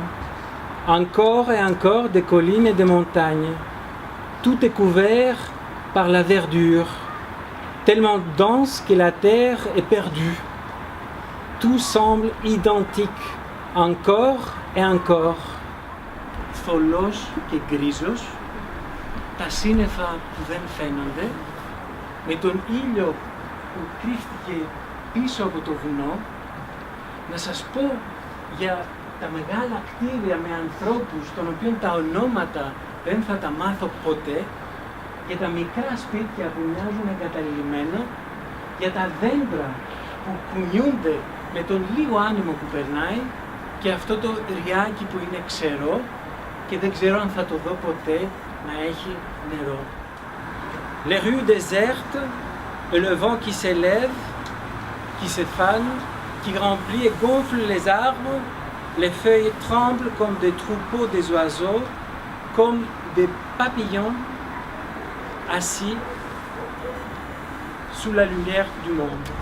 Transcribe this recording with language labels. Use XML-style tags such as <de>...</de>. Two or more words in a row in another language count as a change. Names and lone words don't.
<fr>Encore et encore des collines et des montagnes. Tout est couvert par la verdure, tellement dense que la terre est perdue. Tout semble identique, encore et encore.</fr> <el>Θολός και γκρίζος, τα σύννεφα που δεν φαίνονται, με τον ήλιο που κρύφτηκε πίσω από το βουνό. Να σας πω για τα μεγάλα κτίρια με ανθρώπους, των οποίων τα ονόματα δεν θα τα μάθω ποτέ, για τα μικρά σπίτια που μοιάζουν εγκαταλειμμένα, για τα δέντρα που κουνιούνται με τον λίγο άνεμο που περνάει και αυτό το ριάκι που είναι ξερό και δεν ξέρω αν θα το δω ποτέ να έχει νερό.</el> <fr>Les rues désertes, et le vent qui s'élève, qui se fane, qui remplit et gonfle les arbres, les feuilles tremblent comme des troupeaux des oiseaux, comme des papillons assis sous la lumière du monde.</fr>